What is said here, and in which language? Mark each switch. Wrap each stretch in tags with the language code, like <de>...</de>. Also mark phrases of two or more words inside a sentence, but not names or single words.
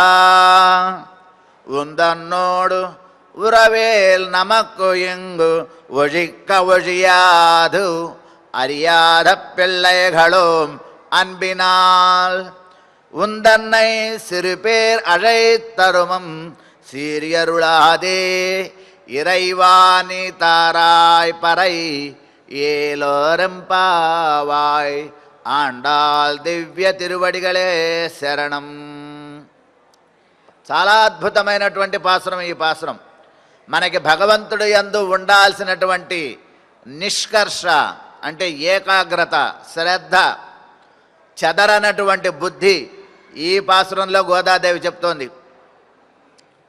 <ta>உந்தன்னோடு உறவேல் நமக்கு இங்கு ஒழிக்க ஒழியாது அறியாத பிள்ளைகளும் அன்பினால் உந்தன்னை சிறு பேர் அழைத்தருமம் சீரியருளாதே இறைவாணி தாராய் பறை ஏலோரெம்பாவாய். ஆண்டாள் திவ்ய திருவடிகளே சரணம்.</ta> <te>చాలా అద్భుతమైనటువంటి పాసురం ఈ పాసురం. మనకి భగవంతుడు యందు ఉండాల్సినటువంటి నిష్కర్ష అంటే ఏకాగ్రత, శ్రద్ధ, చెదరనటువంటి బుద్ధి ఈ పాసురంలో గోదాదేవి చెప్తోంది.</te>